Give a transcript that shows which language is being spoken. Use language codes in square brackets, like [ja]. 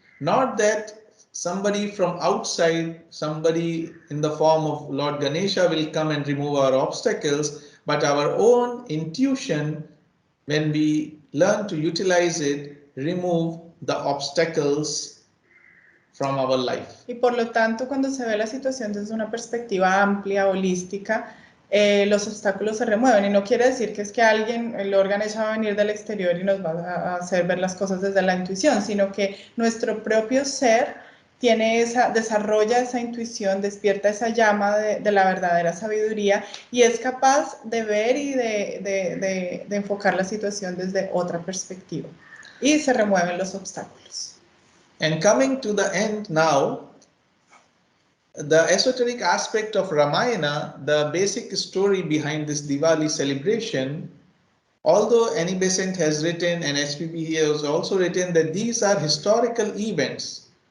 [en] Not that somebody from outside, somebody in the form of Lord Ganesha will come and remove our obstacles, but our own intuition, when we learn to utilize it, remove the obstacles from our life. [es] Y por lo tanto, cuando se ve la situación desde una perspectiva amplia, holística, los obstáculos se remueven. Y no quiere decir que es que alguien, el órgano va a venir del exterior y nos va a hacer ver las cosas desde la intuición, sino que nuestro propio ser desarrolla esa intuición, despierta esa llama de la verdadera sabiduría y es capaz de ver y de enfocar la situación desde otra perspectiva. Y se remueven los obstáculos. [en] And coming to the end now, the esoteric aspect of Ramayana, the basic story behind this Diwali celebration, although Annie Besant has written and SPB has also written that these are historical events.